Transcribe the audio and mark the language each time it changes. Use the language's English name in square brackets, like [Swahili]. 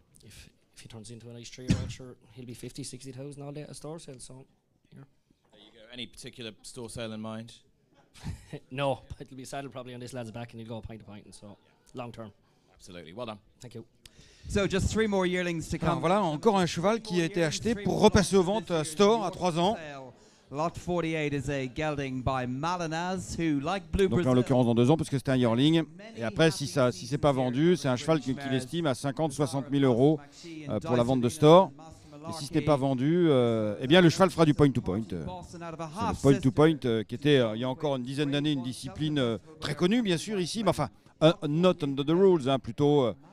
[English] If he turns into a nice 3-year-old, sure, he'll be 50, 60,000 all day at a store sale, so, here. There you go. Any particular store sale in mind? No, but it'll be saddled probably on this lad's back and he'll go pint to pint, and so, long term. Absolutely. Well done. Thank you. So just 3 more yearlings to come. [French] Alors voilà, encore un cheval qui a été acheté pour repasser aux ventes à store à 3 ans. [English] Lot 48 is a gelding by Malinaz, who, like Blue [French] Donc [English] Brazil, [French] en l'occurrence dans 2 ans parce que c'était un yearling. Et après si c'est pas vendu, c'est un cheval qu'il estime à 50-60 000 euros pour la vente de store. Et si ce n'est pas vendu, eh bien le cheval fera du point-to-point. C'est le point-to-point qui était il y a encore une dizaine d'années une discipline très connue bien sûr ici, mais enfin [English] not under the rules, [French] hein, plutôt.